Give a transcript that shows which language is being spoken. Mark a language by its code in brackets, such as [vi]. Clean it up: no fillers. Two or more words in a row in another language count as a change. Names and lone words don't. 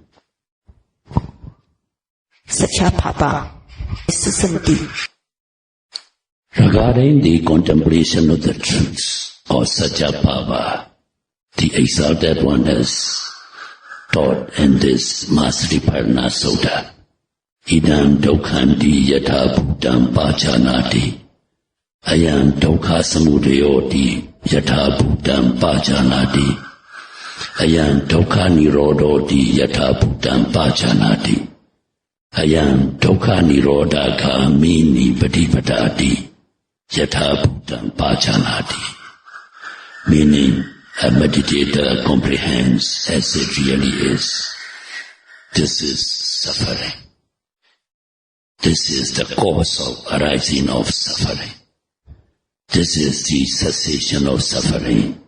[pi] Satya Bhava. [en] Regarding the contemplation of the truths, or Satipaṭṭhāna, the exalted one has taught in this Satipaṭṭhāna Sutta, [pi] Idam Dukkhanti Yatha Bhutam Pajanati, Ayam Dukkha Samudayoti Yatha Bhutam Pajanati, Ayam Dukkha Nirodhoti Yatha Bhutam Pajanati, Ayam Dukkha Nirodha Gamini Patipadati Yatha Bhutam Pajanati. [en] Meaning, a meditator comprehends as it really is. This is suffering. This is the cause of arising of suffering. This is the cessation of suffering.